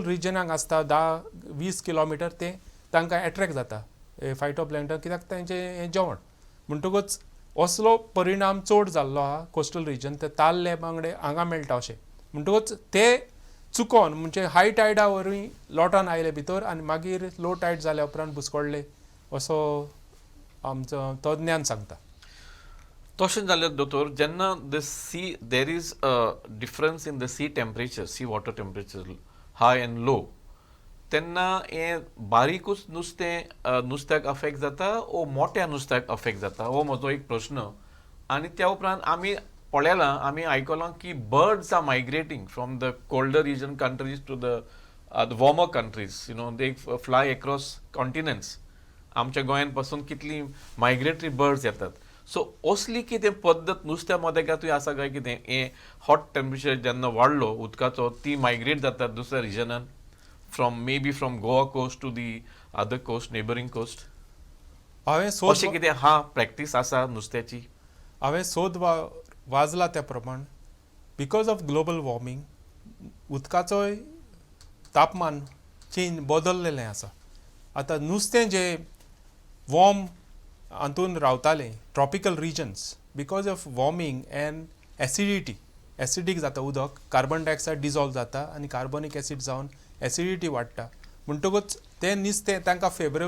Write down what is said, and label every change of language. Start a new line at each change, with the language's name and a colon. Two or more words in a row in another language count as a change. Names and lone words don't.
Konkani: रिजनाक आसता 10-20 किलोमिटर ते तांकां एट्रॅक्ट जाता फायटोप्लँक्टन कित्याक तांचें हें जेवण म्हणटकूच असलो परिणाम चड जाल्लो आहा
English: coastal region
Konkani: ते ताल्ले बांगडे हांगा मेळटा अशें म्हणटकूच ते चुकोन म्हणजे
English: high tide
Konkani: वरवीं लोटान आयले भितर आनी मागीर
English: low tide
Konkani: जाल्या उपरांत बुसकोळ्ळे असो आमचो तज्ञान सांगता तशें जाल्यार दोतोर जेन्ना
English: the sea there is a difference in the sea temperature sea water temperature high and low
Konkani: तेन्ना हें बारीकूच नुस्त्याक अफेक्ट जाता वो मोठ्या नुस्त्याक अफेक्ट जाता हो म्हजो एक प्रश्न आनी त्या उपरांत आमी पळयलां आमी आयकलां की
English: birds are migrating from the colder region countries to the warmer countries they fly across continents
Konkani: आमच्या गोंयान पासून कितलीं
English: migratory birds
Konkani: येतात सो असली कितें पद्दत नुस्त्या मोदेगातूय आसा काय कितें हें
English: hot temperature
Konkani: जेन्ना वाडलो उदकाचो ती मायग्रेट जातात दुसऱ्या रिजनान
English: from Goa coast to the other coast, neighboring coast?
Konkani: अशें कितें हा प्रॅक्टीस आसा नुस्त्याची? हांवें सोद वाजला त्या प्रमाण
English: because of global warming
Konkani: उदकाचोय तापमान चेंज बदललेलें आसा आतां नुस्तें जें वॉर्म हातून रावतालें
English: tropical regions because of warming and acidic
Konkani: जाता उदक
English: carbon dioxide dissolve
Konkani: जाता आनी
English: carbonic acid
Konkani: जावन एसिडिटी वाडटा म्हणटकूच तें नुस्तें तांकां फेवरेबल